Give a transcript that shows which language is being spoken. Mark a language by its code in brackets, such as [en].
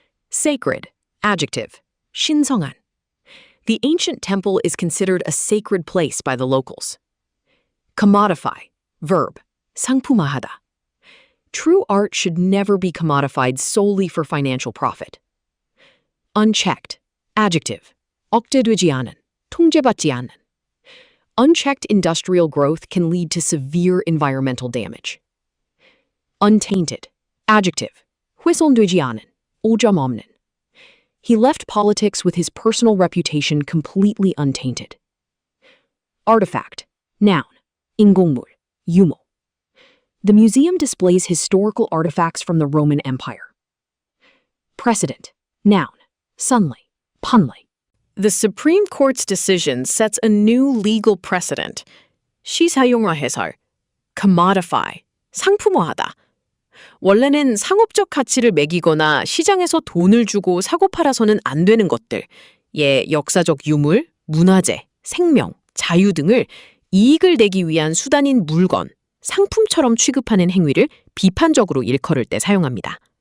[en] Sacred. Adjective. [ko] 신성한. [en] The ancient temple is considered a sacred place by the locals. Commodify. Verb. [ko] 상품화하다. [en] True art should never be commodified solely for financial profit. Unchecked. Adjective. [ko] 억제되지 않은, 통제받지 않는. [en] Unchecked industrial growth can lead to severe environmental damage. Untainted. Adjective. [ko] 훼손되지 않은, 오점 없는. [en] He left politics with his personal reputation completely untainted. Artifact. Noun. [ko] 인공물, 유모. [en] The museum displays historical artifacts from the Roman Empire. Precedent. Noun. [ko] 선례, 판례. [en] The Supreme Court's decision sets a new legal precedent. [ko] 시사용어 해설. Commodify, 상품화하다. 원래는 상업적 가치를 매기거나 시장에서 돈을 주고 사고 팔아서는 안 되는 것들, 역사적 유물, 문화재, 생명, 자유 등을 이익을 내기 위한 수단인 물건, 상품처럼 취급하는 행위를 비판적으로 일컬을 때 사용합니다.